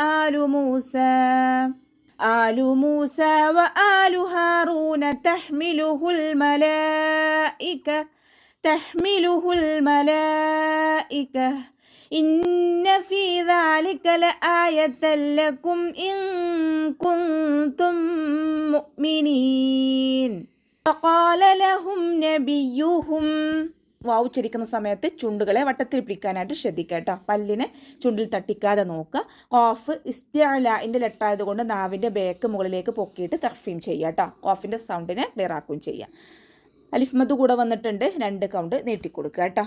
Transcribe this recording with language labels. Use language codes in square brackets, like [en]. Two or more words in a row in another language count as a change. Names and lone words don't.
[ar] آل موسى وآل هارون تحمله الملائكة إن في ذلك لآية لكم إن كنتم مؤمنين. فقال لهم نبيهم. [ml] വാവ് ഉച്ചരിക്കുന്ന സമയത്ത് ചുണ്ടുകളെ വട്ടത്തിൽ പിടിക്കാനായിട്ട് ശ്രദ്ധിക്കുക കേട്ടോ. പല്ലിനെ ചുണ്ടിൽ തട്ടിക്കാതെ നോക്കുക. ഖാഫ് ഇസ്തിഅലാഇൻ്റെ ലെറ്റർ ആയതുകൊണ്ട് നാവിൻ്റെ ബേക്ക് മുകളിലേക്ക് പൊക്കിയിട്ട് തർഫീം ചെയ്യുക കേട്ടോ. ഖാഫിൻ്റെ സൗണ്ടിനെ ക്ലിയർ ആക്കുകയും ചെയ്യുക. അലിഫ് മദ് കൂടെ വന്നിട്ടുണ്ട്, 2 കൗണ്ട് നീട്ടിക്കൊടുക്കുക കേട്ടോ.